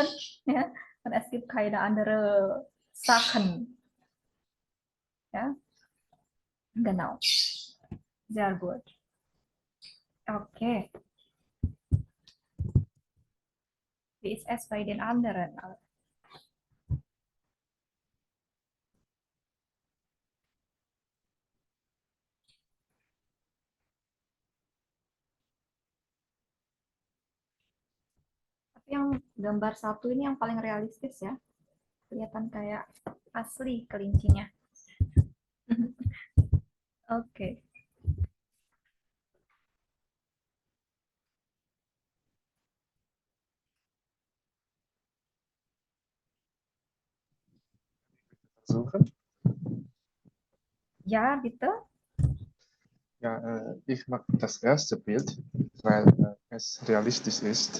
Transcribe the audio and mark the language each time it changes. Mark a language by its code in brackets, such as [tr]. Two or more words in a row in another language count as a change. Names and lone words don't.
[de] Ja, und es gibt keine andere Sachen. Ja, genau. Sehr gut. Okay. Wie ist es bei den anderen? [id] Tapi yang gambar satu ini yang paling realistis ya. Kelihatan kayak asli kelincinya. Oke. [de] Versuchen? Ja, bitte. Ja, ich mag das erste Bild, weil es realistisch ist.